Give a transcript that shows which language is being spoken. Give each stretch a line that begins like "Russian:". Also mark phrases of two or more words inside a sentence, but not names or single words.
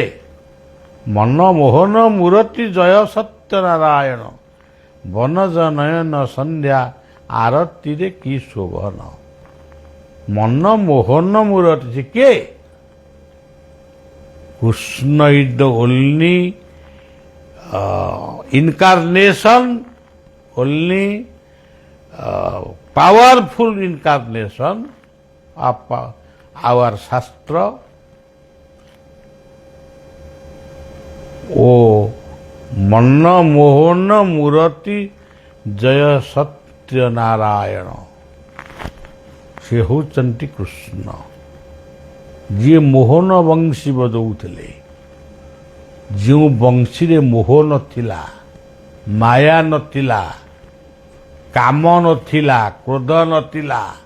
Odia: ମନ ମୋହନ ମୂରତି ଜୟ ସତ୍ୟନାରାୟଣ, ବନଜ ନୟନ ସନ୍ଧ୍ୟା ଆରତିରେ କି ଶୋଭନ। ମନ ମୋହନ ମୂରତି ସେ କିଏ?
English: କୃଷ୍ଣ is the only incarnation, only powerful incarnation of our Shastra.
Odia: ଓ ମନ ମୋହନ ମୂରତି ଜୟ ସତ୍ୟ ନାରାୟଣ, ସେ ହେଉଛନ୍ତି କୃଷ୍ଣ। ଯିଏ ମୋହନ ବଂଶୀ ବଜଉଥିଲେ, ଯେଉଁ ବଂଶୀରେ ମୋହ ନଥିଲା, ମାୟା ନଥିଲା, କାମ ନଥିଲା, କ୍ରୋଧ ନଥିଲା।